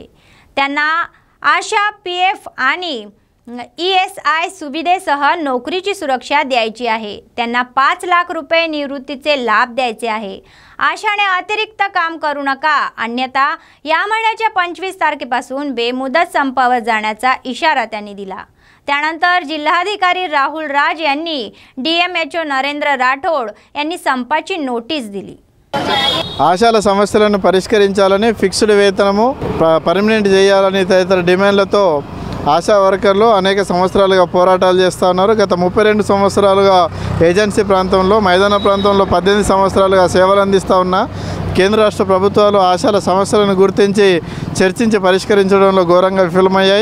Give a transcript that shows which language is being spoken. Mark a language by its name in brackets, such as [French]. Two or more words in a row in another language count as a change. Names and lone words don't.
[Marathi] त्यांना आशा PF आणि ESI सुविधेसह नोकरीची सुरक्षा द्यायची आहे. त्यांना 5 लाख रुपये निवृत्तीचे लाभ द्यायचे आहे. आशाने अतिरिक्त काम करू नका, अन्यथा या महिन्याच्या 25 तारखेपासून बेमुदत संपावर जाण्याचा इशारा त्यांनी दिला. त्यानंतर जिल्हाधिकारी राहुल राज यांनी DMHO నరేంద్ర రాఠోడ్ यांनी संपाची नोटीस दिली. [Telugu] ఆశాల సమస్యలను పరిష్కరించాలని, ఫిక్స్డ్ వేతనము పర్మనెంట్ చేయాలని తదితర డిమాండ్లతో ఆశా వర్కర్లు అనేక సంవత్సరాలుగా పోరాటాలు చేస్తూ ఉన్నారు. గత 32 సంవత్సరాలుగా ఏజెన్సీ ప్రాంతంలో, మైదాన ప్రాంతంలో 18 సంవత్సరాలుగా సేవలు అందిస్తూ ఉన్న కేంద్ర రాష్ట్ర ప్రభుత్వాలు ఆశాల సమస్యలను గుర్తించి చర్చించి పరిష్కరించడంలో ఘోరంగా విఫలమయ్యాయి.